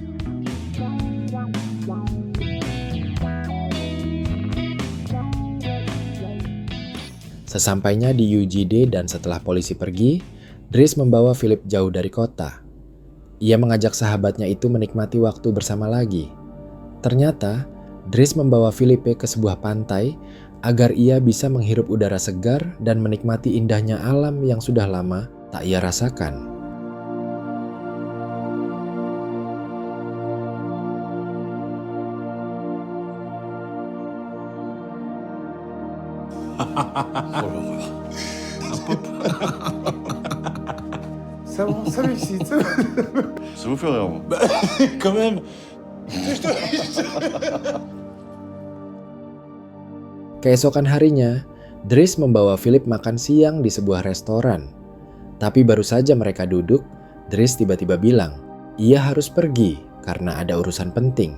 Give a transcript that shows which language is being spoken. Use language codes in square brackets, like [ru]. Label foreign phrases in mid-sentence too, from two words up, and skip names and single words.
[id] Sesampainya di UGD dan setelah polisi pergi, Driss membawa Philip jauh dari kota. Ia mengajak sahabatnya itu menikmati waktu bersama lagi. Ternyata, Driss membawa Philip ke sebuah pantai agar ia bisa menghirup udara segar dan menikmati indahnya alam yang sudah lama tak ia rasakan. [fr] Ça va, ça m'excite. Ça vous fait rire, moi. Quand même. [id] Keesokan harinya, Driss membawa Philip makan siang di sebuah restoran. Tapi baru saja mereka duduk, Driss tiba-tiba bilang, ia harus pergi karena ada urusan penting.